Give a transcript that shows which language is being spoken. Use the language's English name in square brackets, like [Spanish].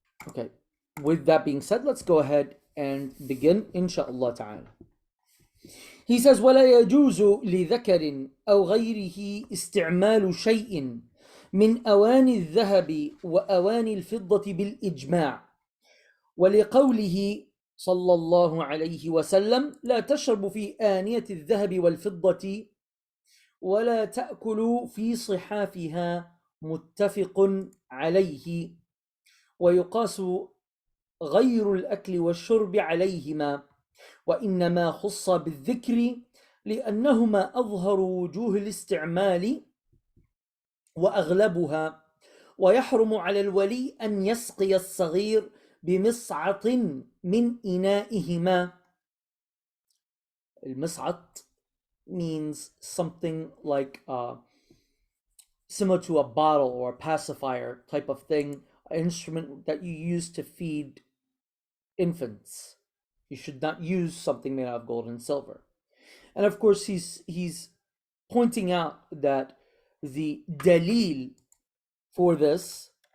[English] Okay. With that being said, let's go ahead and begin, inshallah ta'ala. He says, [Arabic] وَلَا يَجُوزُ لِذَكَرٍ أَوْ غَيْرِهِ اسْتِعْمَالُ شَيْءٍ من أواني الذهب وأواني الفضة بالإجماع ولقوله صلى الله عليه وسلم لا تشربوا في آنية الذهب والفضة ولا تأكلوا في صحافها متفق عليه ويقاس غير الأكل والشرب عليهما وإنما خص بالذكر لأنهما أظهر وجوه الاستعمال وأغلبها ويحرم على الولي أن يسقي الصغير بمصعط من إنائهما. [English] المصعط means something like similar to a bottle or a pacifier type of thing, an instrument that you use to feed infants. You should not use something made out of gold and silver. And of course he's pointing out that the dalil for this